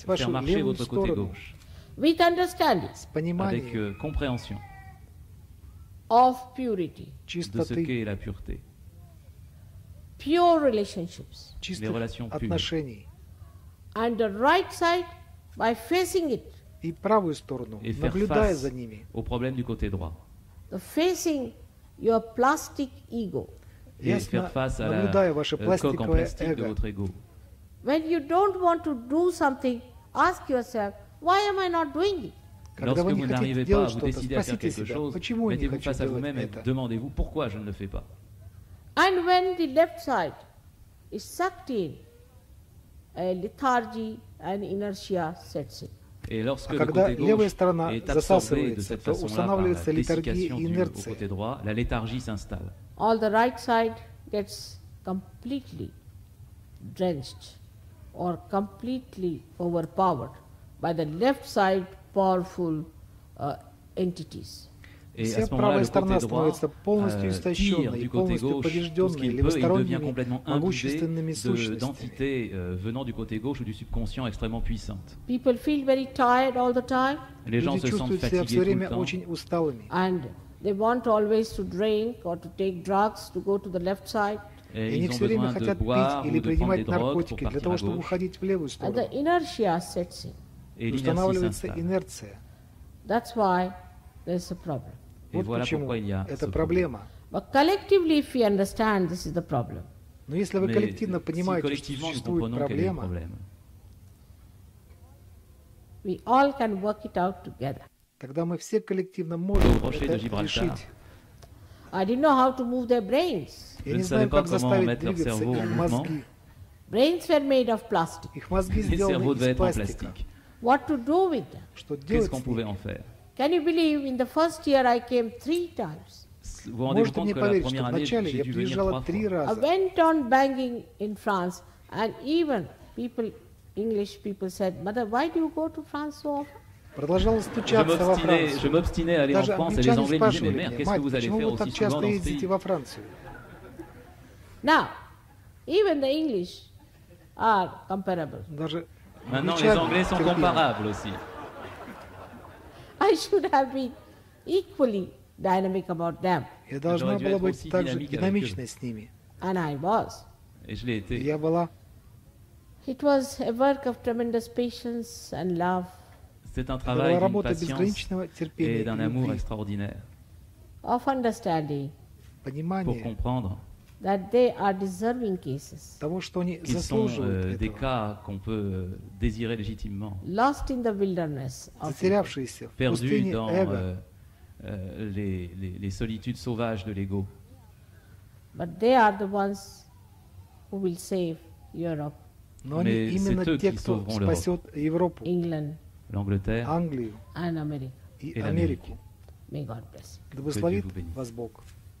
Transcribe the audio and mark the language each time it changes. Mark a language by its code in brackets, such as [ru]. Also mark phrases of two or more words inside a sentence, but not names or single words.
[fr] faire [ru] вашу [fr] marcher [ru] левую [fr] votre côté [ru] сторону [fr] gauche [en] with understanding [ru] с [fr] avec [ru] пониманием [fr] compréhension [en] of purity, [fr] de ce [ru] чистоты, [fr] qu'est la pureté, [en] pure relationships, [fr] les [ru] чистых [fr] relations pures. [ru] отношений. [en] and the right side by facing it. [ru] И правую сторону, [fr] et faire [ru] наблюдая [fr] face [ru] за ними. [fr] aux problèmes du côté droit. [en] The facing your plastic ego. [fr] Et [ru] Ясно [fr] faire face à la [ru] наблюдая ваше [fr] coque en [ru] пластиковое [fr] plastique de [ru] эго. [fr] votre ego. [en] When you don't want to do something, ask yourself, why am I not doing it? [ru] Когда [fr] Lorsque [ru] вы [fr] vous [ru] не хотите [fr] n'arrivez pas à [ru] делать [fr] vous [ru] что-то, [fr] décider à faire [ru] спросите [fr] quelque [ru] себя, [fr] chose, [ru] почему я не [fr] mettez-vous [ru] хочу [fr] face à [ru] делать [fr] vous-même et [ru] это? [fr] demandez-vous pourquoi je ne le fais pas. [en] And when the left side is sucked in, a lethargy and inertia sets in. [fr] Et lorsque [ru] А [fr] le [ru] когда [fr] côté [ru] левая [fr] gauche [ru] сторона [fr] est absorbé de [ru] засасывается, [fr] cette [ru] то [fr] façon-là par la [ru] устанавливается литургия [fr] dessiccation [ru] и [fr] au [ru] инерция. [fr] côté droit, la léthargie s'installe. [en] All the right side gets completely drenched or completely overpowered by the left side powerful entities. [fr] Et [ru] Вся [fr] à ce moment-là, [ru] правая [fr] le [ru] сторона [fr] côté droit [ru] становится полностью [fr] tire [ru] истощенной и [fr] du côté [ru] полностью [fr] gauche tout ce [ru] побежденной [fr] qu'il peut et il devient [ru] левосторонними [fr] complètement imbibé [ru] могущественными сущностями. [fr] d'entités venant du côté gauche ou du subconscient extrêmement puissantes. [en] People feel very tired all the time [fr] Les gens [ru] Люди [fr] se sentent [ru] чувствуют себя все [fr] fatigués tout le [ru] время [fr] temps [ru] очень усталыми. [en] and they want always to drink or to take drugs to go to the left side. [fr] et [ru] И они [fr] ils ont [ru] все время [fr] besoin de [ru] хотят [fr] boire [ru] пить или [fr] ou de prendre des [ru] принимать [fr] drogues pour [ru] наркотики для [fr] partir [ru] того, [fr] à [ru] чтобы [fr] gauche [ru] уходить в левую [en] And [ru] сторону. [en] the inertia sets in. [fr] et l'inertie [ru] Устанавливается [fr] s'installe. [ru] инерция. [en] That's why there's a problem. [fr] Et [ru] Вот [fr] voilà [ru] почему [fr] pourquoi il y a [ru] это [fr] ce problème. [ru] проблема. [en] But collectively, if we understand this is the problem, [ru] Но если вы [fr] Mais [ru] коллективно [fr] si [ru] понимаете, что [fr] collectivement nous [ru] существует [fr] comprenons quel est le [ru] проблема, [fr] problème, [en] we all can work it out together. [ru] тогда мы все коллективно можем [fr] Au rocher de [ru] это [fr] Gibraltar. [ru] решить. [en] I didn't know how to move their brains. [ru] Я [fr] Je [ru] не [fr] ne [ru] знаю, [fr] savais pas [ru] как [fr] comment [ru] заставить [fr] mettre leur [ru] двигаться [fr] cerveau en [ru] их [fr] mouvement. [ru] мозги. [en] Brains were made of plastic. [ru] Их мозги [fr] les cerveaux [ru] сделаны [fr] devaient [ru] из [fr] être en [ru] пластика. [fr] plastique. [en] What to do with them? [ru] Что [fr] Qu'est-ce [ru] делать [fr] qu'on [ru] с [fr] pouvait [ru] ними? [fr] en faire? [en] Can you believe in the first year I came 3 times? [fr] Vous vous rendez [ru] Можете [fr] compte [ru] мне [fr] que la [ru] поверить, что [fr] première année, [ru] вначале [fr] j'ai [ru] я [fr] dû venir 3 [ru] приезжала 3 [fr] fois. [en] I [ru] раза. [en] went on banging in France, and even people, English people said, Mother, why do you go to France so often? [ru] Продолжала стучаться во [fr] Je [ru] Францию. [fr] m'obstinais à aller en [ru] Даже [fr] France et les [ru] англичане [fr] Anglais me disaient, mais [ru] спрашивали [fr] mère, [ru] меня: [fr] qu'est-ce que [ru] мать, [fr] vous allez [ru] почему [fr] faire [ru] вы так [fr] aussi souvent [ru] часто [fr] dans ce [ru] ездите [fr] pays? [ru] во Францию? [en] Now, even the English are comparable. [ru] Даже [fr] Maintenant, les [ru] англичане [fr] Anglais sont [ru] терпимы. [fr] comparables aussi. [en] I should have been equally dynamic about them, [ru] Я должна [fr] J'aurais dû [ru] была [fr] être [ru] быть [fr] aussi [ru] также [fr] dynamique avec [ru] динамичной с ними. [en] and I was. [fr] Et je l'ai [ru] И [fr] été. [ru] я была. [en] It was a work of tremendous patience and love, [fr] C'est un [ru] Это [fr] travail [ru] была [fr] d'une [ru] работа [fr] patience [ru] безграничного терпения [fr] et [ru] и [fr] d'un amour [ru] любви, [fr] extraordinaire [en] of understanding [fr] pour [ru] понимания [fr] comprendre [en] that they are deserving cases, [ru] того, что они [fr] qu'ils sont [ru] заслуживают [fr] des [ru] этого. [fr] cas qu'on peut désirer légitimement, [en] lost in the wilderness of ego. [ru] Затерявшиеся в [fr] perdus [ru] пустыне [fr] dans [ru] эго, [fr] les solitudes sauvages de l'ego. [en] But they are the ones who will save Europe, [ru] Но они [fr] Mais [ru] именно [fr] c'est eux [ru] те, [fr] qui [ru] кто [fr] sauveront l'Europe. [ru] спасет Европу, [en] England, [fr] l'Angleterre, [ru] Англию [en] and America. [ru] и [fr] Et l'Amérique. [ru] Америку. [en] May God bless you. [ru] Да благословит [fr] Dieu vous bénisse. [ru] вас Бог.